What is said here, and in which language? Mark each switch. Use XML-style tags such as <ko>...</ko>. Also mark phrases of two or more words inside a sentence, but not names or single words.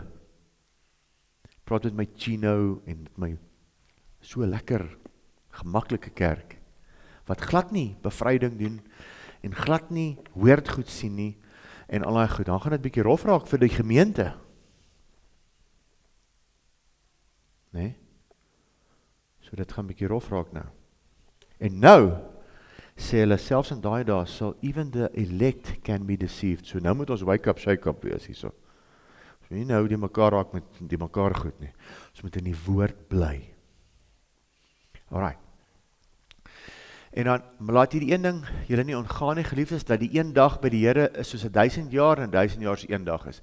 <af>Praat met my Chino en met my so lekker, gemaklike kerk, wat glad nie bevryding doen, en glad nie weird goed sien nie, en al die goed, dan gaan dit bietjie rof raak vir die gemeente. Nee? So dit gaan bietjie rof raak nou. En nou, sê hulle, selfs in daai dae, sal</af> <en>even the elect can be deceived.</en> <af>So nou moet ons</af> <en>wake up, shake up</en> <af>wees hierso. So nie nou die mekaar raak met die mekaar goed nie. Ons moet in die woord bly. Alright. En dan laat hier die een ding, julle nie ontgaan nie, geliefdes, dat die een dag by die Here is soos 1000 jaar en 1000 jaar soos een dag is.</af>